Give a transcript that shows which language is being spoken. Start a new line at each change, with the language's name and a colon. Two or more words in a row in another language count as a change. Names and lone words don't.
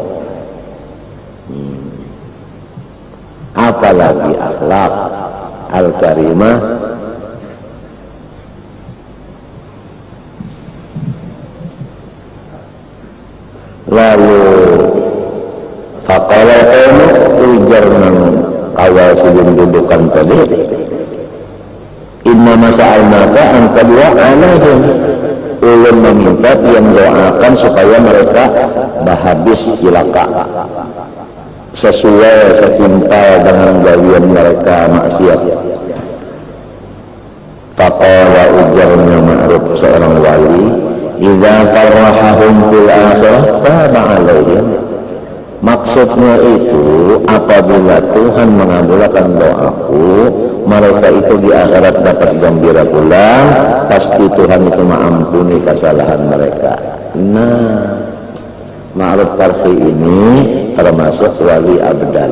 Banjar: Apalagi akhlak al-karimah. Lalu
Arabic: فقال قوم
Banjar: ujar nang kawal sidin dudukan tadi,
Arabic: إنا سألناك أن تدعو عليهم,
Banjar: ulun meminta yang doakan supaya mereka habis cilaka sesuai setimpal dengan gawian mereka maksiat. Faqala ujarnya Ma'ruf seorang wali,
Arabic: إذا فرحهم في الآخرة تاب عليهم.
Banjar: Maksudnya itu apabila Tuhan mengabulkan doaku, mereka itu di akhirat dapat gembira pulang, pasti Tuhan itu mengampuni kesalahan mereka. Nah, Ma'ruf Karhi ini termasuk wali abdal.